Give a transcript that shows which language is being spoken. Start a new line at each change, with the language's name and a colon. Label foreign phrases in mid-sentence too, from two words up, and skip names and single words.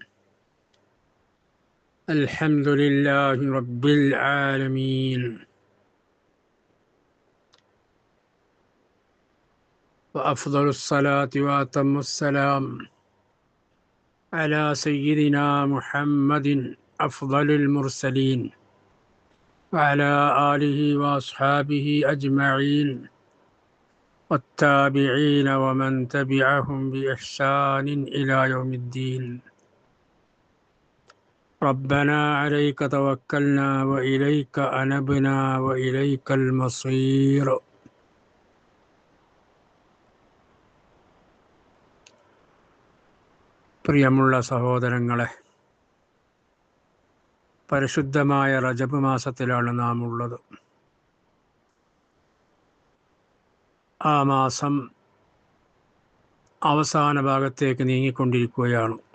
Arabic: الحمد لله رب العالمين، وأفضل الصلاة وأتم السلام على سيدنا محمد أفضل المرسلين وعلى آله وأصحابه أجمعين والتابعين ومن تبعهم بإحسان إلى يوم الدين. ربنا عليك توكلنا وإليك أنبنا وإليك المصير.
Malayalam: പ്രിയമുള്ള സഹോദരങ്ങളെ, പരിശുദ്ധമായ റജബ് മാസത്തിലാണ് നാം ഉള്ളത്. ആ മാസം അവസാന ഭാഗത്തേക്ക് നീങ്ങിക്കൊണ്ടിരിക്കുകയാണ്.